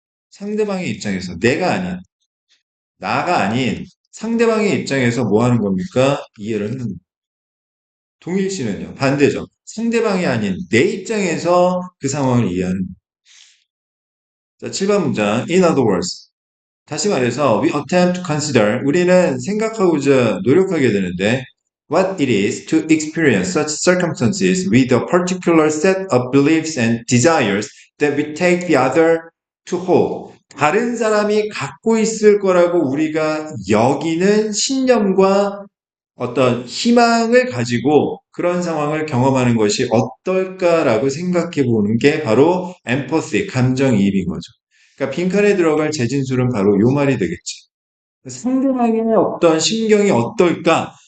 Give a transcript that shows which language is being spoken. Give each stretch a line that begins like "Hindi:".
Korean: 상대방의 입장에서. 내가 아닌, 나가 아닌 상대방의 입장에서 뭐 하는 겁니까? 이해를 하는 거야. 동일시는요, 반대죠. 상대방이 아닌 내 입장에서 그 상황을 이해하는 거야. 자, 7번 문장.
English: In other words.
Korean: 다시 말해서
English: we attempt to consider
Korean: 우리는 생각하고자 노력하게 되는데
English: what it is to experience such circumstances with a particular set of beliefs and desires that we take the other to hold.
Korean: 다른 사람이 갖고 있을 거라고 우리가 여기는 신념과 어떤 희망을 가지고 그런 상황을 경험하는 것이 어떨까라고 생각해 보는 게 바로 엠퍼시, 감정이입인 거죠. 그러니까 빈칸에 들어갈 재진술은 바로 요 말이 되겠지. 상대방의 어떤 심경이 어떨까?